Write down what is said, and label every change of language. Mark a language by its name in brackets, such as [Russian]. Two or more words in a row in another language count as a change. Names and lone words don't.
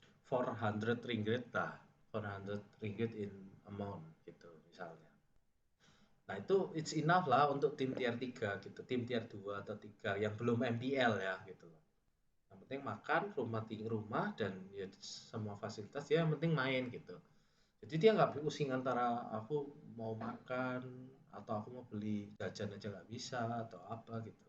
[Indonesian] 400 ringgit lah, 400 ringgit [English] in amount [Indonesian] gitu misalnya. Nah itu [English] it's enough [Indonesian] lah untuk tim tier 3 gitu, tim tier 2 atau 3 yang belum MPL ya gitu loh. Yang penting makan, rumah dan ya semua fasilitas ya yang penting main gitu. Jadi dia nggak pusing antara aku mau makan atau aku mau beli jajan aja nggak bisa atau apa gitu.